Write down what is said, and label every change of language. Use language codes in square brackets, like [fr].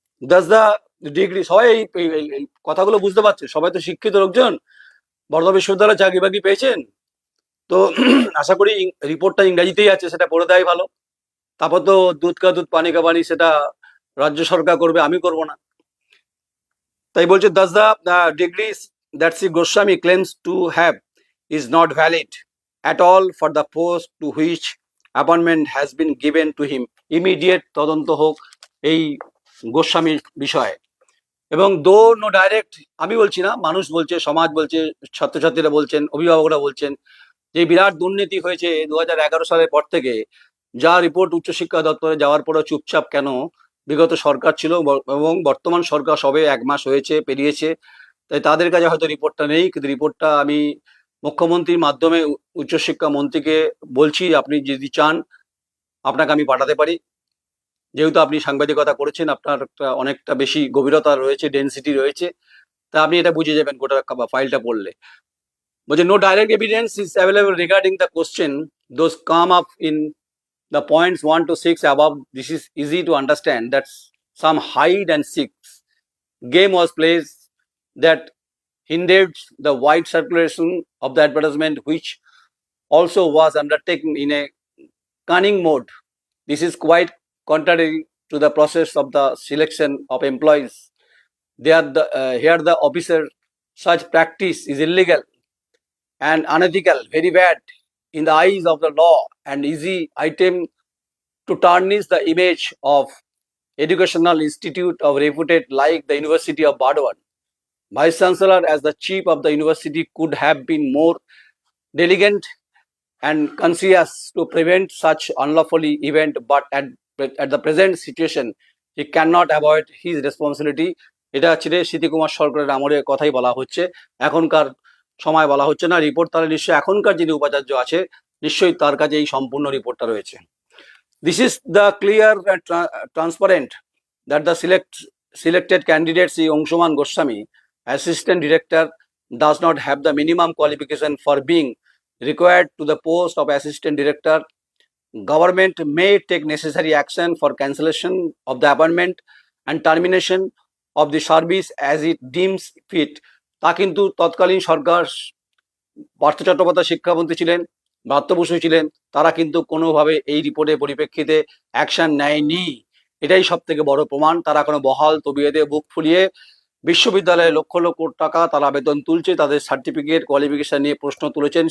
[en] Thus the degree, [bn] সবাই এই কথাগুলো বুঝতে পারছে, সবাই তো শিক্ষিত লোকজন, বর্ধমান বিশ্ববিদ্যালয়ে চাকরি বাকরি পেয়েছেন, তো আশা করি রিপোর্টটা ইংরেজিতেই আছে, সেটা পড়ে দেওয়াই ভালো। তারপর তো [hi] দুধ কা দুধ পানি কা পানি, [bn] সেটা রাজ্য সরকার করবে, আমি করব না। তাই বলছে [en] thus the degrees that Sri Goswami claims to have is not valid at all for the post to which appointment has been given to him. [bn] Immediate তদন্ত হোক এই গোস্বামীর বিষয়ে। এবং দো নো ডাইরেক্ট, আমি বলছি না, মানুষ বলছে, সমাজ বলছে, ছাত্রছাত্রীরা বলছেন, অভিভাবকরা বলছেন যে বিরাট দুর্নীতি হয়েছে 2011 সালের পর থেকে, যা রিপোর্ট উচ্চশিক্ষা দপ্তরে যাওয়ার পরে চুপচাপ কেন বিগত সরকার ছিল এবং বর্তমান সরকার সবে 1 মাস হয়েছে, পেরিয়েছে, তাই তাদের কাছে হয়তো রিপোর্টটা নেই, কিন্তু রিপোর্টটা আমি মুখ্যমন্ত্রীর মাধ্যমে উচ্চশিক্ষা মন্ত্রীকে বলছি, আপনি যদি চান আপনাকে আমি পাঠাতে পারি, যেহেতু আপনি সাংবাদিকতা করেছেন, আপনার অনেকটা বেশি গভীরতা রয়েছে, ডেন্সিটি রয়েছে, তা আপনি এটা বুঝে যাবেন গোটা ফাইলটা পড়লে। বলছে [en] No direct evidence is available regarding the question those come up in the points 1 to 6 above. This is easy to understand that some hide and seek game was played that hindered the wide circulation of the advertisement, which also was undertaken in a cunning mode. This is quite contrary to the process of the selection of employees. Here the officer, such practice is illegal and unethical, very bad in the eyes of the law, and easy item to tarnish the image of educational institute of reputed like the University of Burdwan. Vice Chancellor as the chief of the university could have been more diligent and conscious to prevent such unlawfully event, but at the present situation he cannot avoid his responsibility. [bn] এটা ছিল স্মৃতি কুমার সরকারের আমলে কথাই বলা হচ্ছে, এখনকার সময় বলা হচ্ছে না। রিপোর্ট তাহলে নিশ্চয়ই এখনকার যিনি উপাচার্য আছে নিশ্চয়ই তার কাছে এই সম্পূর্ণ রিপোর্টটা রয়েছে। [en] This is the clear and transparent that the selected candidate Sri Angshuman Goswami, Assistant Director, does not have the minimum qualification for being required to the post of Assistant Director. Government may take necessary action for cancellation of the appointment and termination of the service as it deems fit. [bn] তা কিন্তু তৎকালীন সরকার, পার্থ চট্টোপাধ্যায় শিক্ষামন্ত্রী ছিলেন, ব্রাত্য বসু ছিলেন, তারা কিন্তু কোনোভাবে এই রিপোর্টের পরিপ্রেক্ষিতে অ্যাকশন নেয়নি। এটাই সব থেকে বড় প্রমাণ। তারা কোনো বহাল তবিয়তে বুক ফুলিয়ে বিশ্ববিদ্যালয়ে লক্ষ লক্ষ টাকা তারা বেতন তুলছে, তাদের সার্টিফিকেট কোয়ালিফিকেশন নিয়ে প্রশ্ন তুলেছেন।